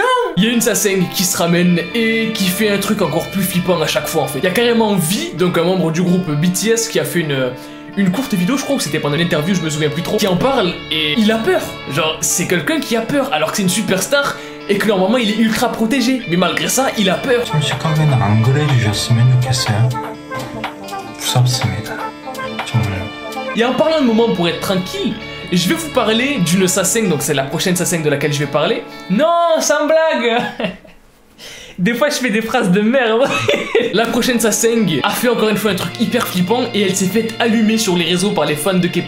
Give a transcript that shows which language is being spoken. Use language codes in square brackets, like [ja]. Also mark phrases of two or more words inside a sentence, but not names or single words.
[fr] Il y a une satsang qui se ramène et qui fait un truc encore plus flippant à chaque fois, en fait. Il y a carrément V, donc un membre du groupe BTS, qui a fait une courte vidéo, je crois que c'était pendant l'interview, je me souviens plus trop, qui en parle, et il a peur. Genre, c'est quelqu'un qui a peur, alors que c'est une superstar, et que normalement il est ultra protégé, mais malgré ça, il a peur. [ko] 솔직하게는 안 그래주셨으면 좋겠어요. 무섭습니다. 정말로. [fr] Et en parlant de moments pour être tranquille, je vais vous parler d'une Sasseng, donc c'est la prochaine Sasseng de laquelle je vais parler. Non, sans blague. Des fois je fais des phrases de merde. La prochaine Sasseng a fait encore une fois un truc hyper flippant et elle s'est faite allumer sur les réseaux par les fans de K-pop.